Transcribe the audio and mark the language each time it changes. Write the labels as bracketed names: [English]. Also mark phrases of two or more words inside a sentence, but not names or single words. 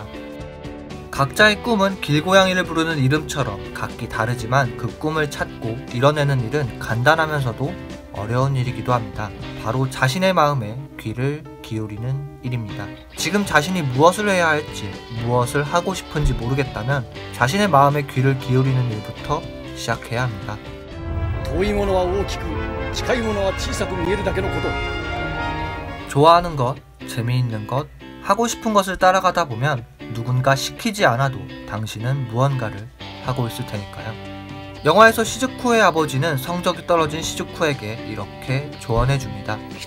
[Korean] 각자의 꿈은 길고양이를 부르는 이름처럼 각기 다르지만 그 꿈을 찾고 이뤄내는 일은 간단하면서도 어려운 일이기도 합니다. 바로 자신의 마음에 귀를 기울이는 일입니다. 지금 자신이 무엇을 해야 할지, 무엇을 하고 싶은지 모르겠다면 자신의 마음에 귀를 기울이는 일부터 시작해야 합니다. [Japanese] 遠いものは大きく、近いものは小さく見えるだけのこと。 [Korean] 좋아하는 것, 재미있는 것, 하고 싶은 것을 따라가다 보면 누군가 시키지 않아도 당신은 무언가를 하고 있을 테니까요. 영화에서 시즈쿠의 아버지는 성적이 떨어진 시즈쿠에게 이렇게 조언해줍니다.